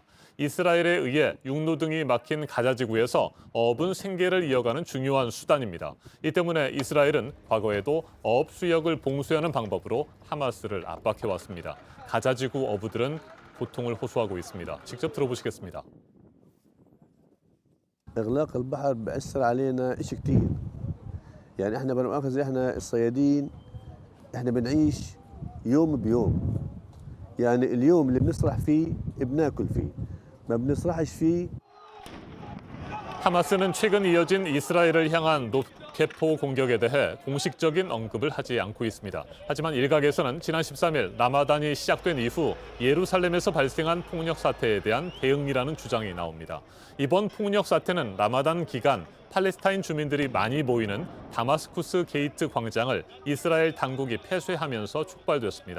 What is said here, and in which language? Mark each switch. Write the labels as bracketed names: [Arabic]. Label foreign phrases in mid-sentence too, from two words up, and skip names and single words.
[Korean] 이스라엘에 의해 육로 등이 막힌 가자지구에서 어업은 생계를 이어가는 중요한 수단입니다. 이 때문에 이스라엘은 과거에도 어업수역을 봉쇄하는 방법으로 하마스를 압박해왔습니다. 가자지구 어부들은 고통을 호소하고 있습니다. 직접 들어보시겠습니다. [Arabic] إغلاق البحر بأثر علينا إشي كتير. يعني إحنا بالمؤاخذة إحنا الصيادين إحنا بنعيش يوم بيوم. يعني اليوم اللي بنسرح فيه بناكل فيه. ما بنسرحش فيه. [Korean] 하마스는 최근 이어진 이스라엘을 향한 로켓포 공격에 대해 공식적인 언급을 하지 않고 있습니다. 하지만 일각에서는 지난 13일 라마단이 시작된 이후 예루살렘에서 발생한 폭력 사태에 대한 대응이라는 주장이 나옵니다. 이번 폭력 사태는 라마단 기간 팔레스타인 주민들이 많이 모이는 다마스쿠스 게이트 광장을 이스라엘 당국이 폐쇄하면서 촉발됐습니다.